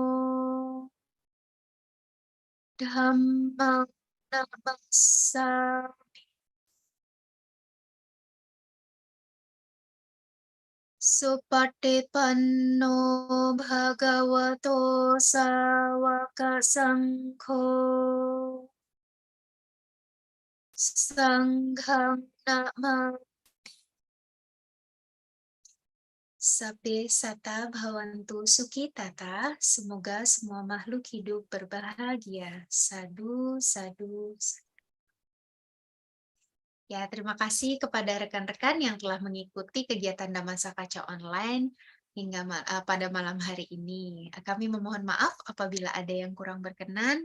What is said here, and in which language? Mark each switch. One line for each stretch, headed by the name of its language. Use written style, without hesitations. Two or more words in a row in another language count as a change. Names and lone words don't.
Pali: Dhammang Namassami Supatipanno Bhagavato Sawaka Sangho Sanghang Nama Sabe Sata Bhawantu Sukitata.
Indonesian: Semoga semua makhluk hidup berbahagia.
Pali: Sadu, sadu, sadu.
Indonesian: Ya, terima kasih kepada rekan-rekan yang telah mengikuti kegiatan Damasa Kaca Online hingga pada malam hari ini. Kami memohon maaf apabila ada yang kurang berkenan.